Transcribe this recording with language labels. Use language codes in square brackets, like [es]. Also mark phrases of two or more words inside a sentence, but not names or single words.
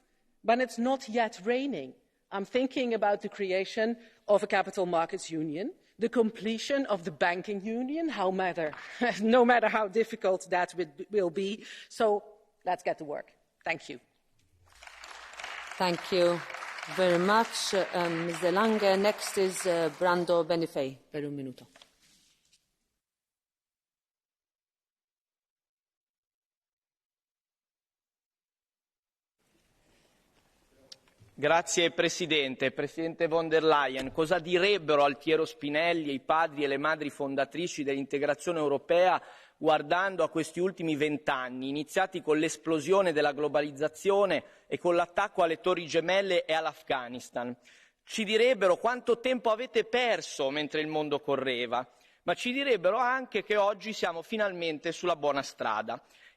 [en] When it's not yet raining, I'm thinking about the creation of a capital markets union, the completion of the banking union, no matter how difficult that will be. So let's get to work. Thank you. Thank you very much, Ms. De Lange. Next is Brando Benifei [it] per 1 minuto. Grazie Presidente. Presidente von der Leyen, cosa direbbero Altiero Spinelli e i padri e le madri fondatrici dell'integrazione europea guardando a questi ultimi 20 anni, iniziati con l'esplosione della globalizzazione e con l'attacco alle Torri Gemelle e all'Afghanistan? Ci direbbero quanto tempo avete perso mentre il mondo correva, ma ci direbbero anche che oggi siamo finalmente sulla buona strada.